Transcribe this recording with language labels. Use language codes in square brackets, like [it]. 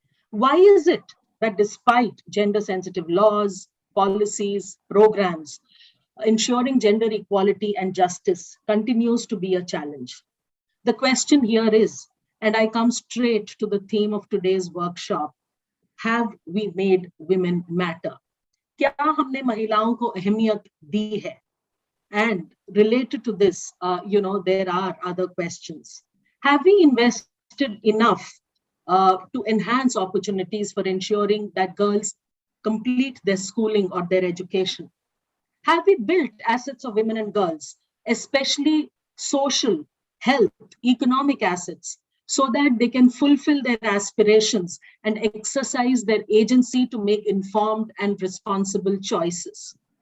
[en] Why is it that despite gender-sensitive laws, policies, programs, ensuring gender equality and justice continues to be a challenge? The question here is, and I come straight to the theme of today's workshop, have we made women matter? [hi] क्या हमने महिलाओं को अहमियत दी है? [en] And related to this, there are other questions. Have we invested enough to enhance opportunities for ensuring that girls complete their schooling or their education? Have we built assets of women and girls, especially social, health, economic assets, so that they can fulfill their aspirations and exercise their agency to make informed and responsible choices?